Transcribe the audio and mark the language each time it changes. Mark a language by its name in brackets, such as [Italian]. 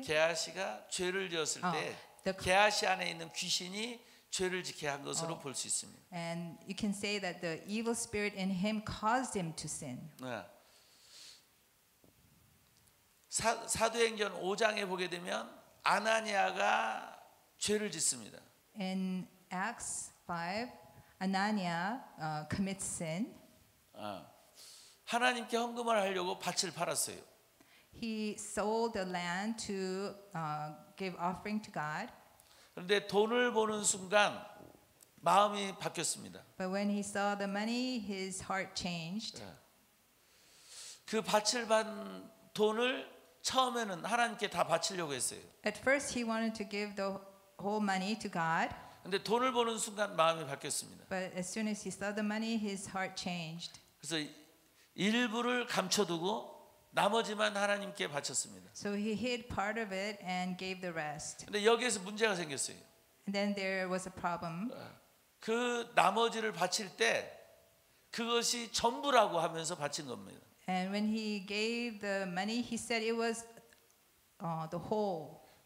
[Korean] 게하시가 죄를 지었을 때 [English] the- [Korean] 게하시 안에 있는 귀신이 죄를 지게 한 것으로 볼 수 있습니다. [English] and you can say that the evil spirit in him caused him to sin. [Korean] 사도행전 5장에 보게 되면 아나니아가 죄를 짓습니다. [English] In Acts 5, Ananias commits sin. [Korean] 하나님께 헌금을 하려고 밭을 팔았어요. [English] He sold the land to give offering to God. [Korean] 그런데 돈을 보는 순간 마음이 바뀌었습니다. [English] But when he saw the money, his heart changed. [Korean] 그 밭을 반 돈을 처음에는 하나님께 다 바치려고 했어요. [English] At first, he wanted to give the whole money to God. [Korean] 근데 돈을 보는 순간 마음이 바뀌었습니다. [English] But as soon as he saw the money, his heart changed. [Korean] 그래서 일부를 감춰두고 나머지만 하나님께 바쳤습니다. [English] So he hid part of it and gave the rest. [Korean] 근데 여기에서 문제가 생겼어요. [English] And then there was a problem. [Korean] 그 나머지를 바칠 때 그것이 전부라고 하면서 바친 겁니다. [English] And when he gave the money, he said it was the whole.